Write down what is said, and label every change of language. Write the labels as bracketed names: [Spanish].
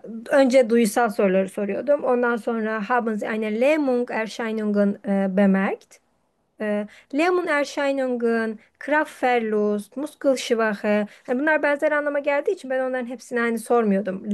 [Turkish] Önce duysal soruları soruyordum. Ondan sonra [German] haben Sie eine Lähmungserscheinungen bemerkt? Lähmungserscheinungen, Kraftverlust, Muskelschwäche. [Turkish] Yani bunlar benzer anlama geldiği için ben onların hepsini aynı sormuyordum.